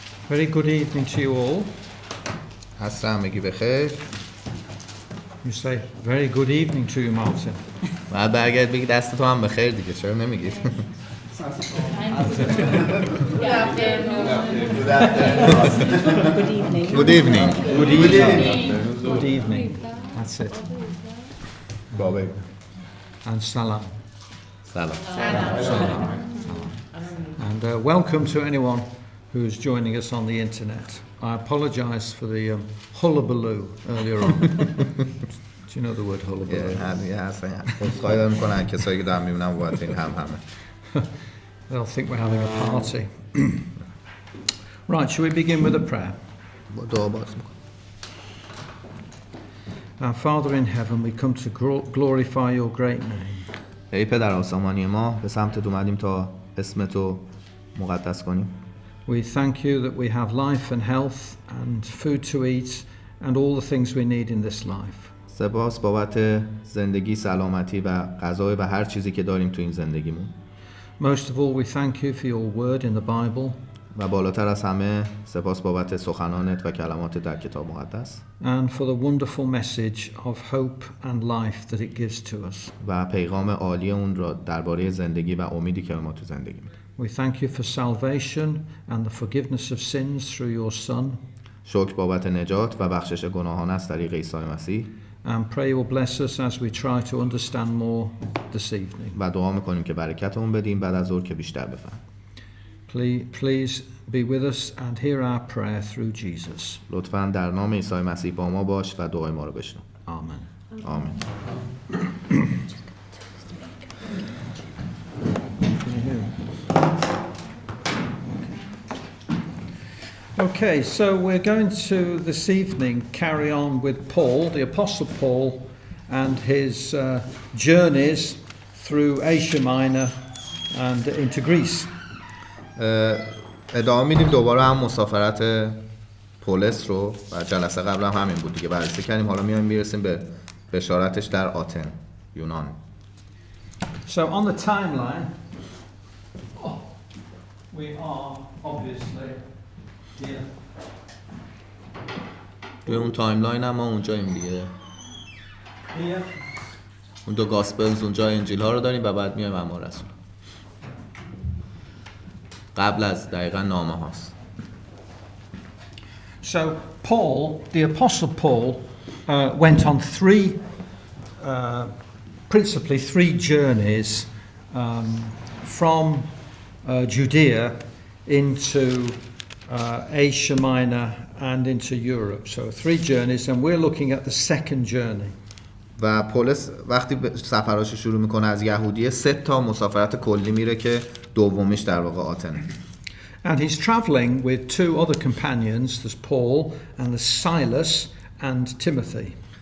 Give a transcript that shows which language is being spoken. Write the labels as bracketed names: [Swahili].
[English] Very good evening to you all. [Persian] عصر همگی بخیر. [English] You say very good evening to you, Martin. [Persian] بعد برگرد بگی دست تو هم بخیر دیگه، چرا نمیگید؟ [English] Good evening. Good evening. Good evening. That's it. [Persian] بابا [English] And salam. [Persian] سلام. [English] And welcome to anyone who's joining us on the internet. I apologise for the hullabaloo earlier on. Do you know the word hullabaloo? [Persian] همین هستن. خواهی میکنن کسایی که دارن میبینن وقت این همه. [English] They'll think we're having a party. Right, shall we begin with a prayer? [Persian] با دعا باز میکنم. [English] Our Father in heaven, we come to glorify your great name. [Persian] ای پدر آسمانی ما، به سمتت اومدیم تا اسم تو مقدس کنیم. [English] We thank you that we have life and health and food to eat and all the things we need in this life. [Persian] سپاس بابت زندگی، سلامتی و غذا و هر چیزی که داریم تو این زندگیمون. [English] Most of all, we thank you for your word in the Bible. [Persian] و بالاتر از همه سپاس بابت سخنانت و کلمات در کتاب مقدس. [English] And for the wonderful message of hope and life that it gives to us. [Persian] و پیغام عالی اون را درباره زندگی و امیدی که ما تو زندگی میده. [English] We thank you for salvation and the forgiveness of sins through your Son. [Persian] شکر بابت نجات و بخشش گناهان از طریق عیسی مسیح. [English] And pray you will bless us as we try to understand more this evening. [Persian] و دعا میکنیم که برکتمون بدیم بعد از ظهر که بیشتر بفهم. [English] Please be with us and hear our prayer through Jesus. [Persian] لطفاً در نام عیسی مسیح با ما باش و دعای ما رو بشنو. [English] Amen. [Persian] آمین. [English] Okay, so we're going to this evening carry on with Paul, the Apostle Paul, and his journeys through Asia Minor and into Greece. [Persian] ادامه میدیم دوباره هم مسافرت پولس رو و جلسه قبل هم همین بود دیگه بررسی کردیم. حالا میرسیم به بشارتش در آتن، یونان. [English] So on the timeline, we are obviously here. [Persian] توی اون تایملاین هم ما اونجاییم دیگه. [English] Here. [Persian] اون دو گاسپلز اونجا انجیل ها رو داریم و بعد میایم اعمال رسول. قبل از دقیقاً نامه هاست. [English] So Paul, the Apostle Paul, went on principally three journeys from Judea into Asia Minor and into Europe. So three journeys, and we're looking at the second journey. [Persian] و پولس وقتی سفراشو شروع میکنه از یهودیه 3 تا مسافرت کلی میره که دومیش در واقع آتنه. [English] And he's traveling with 2 other companions, there's Paul and there's Silas and Timothy.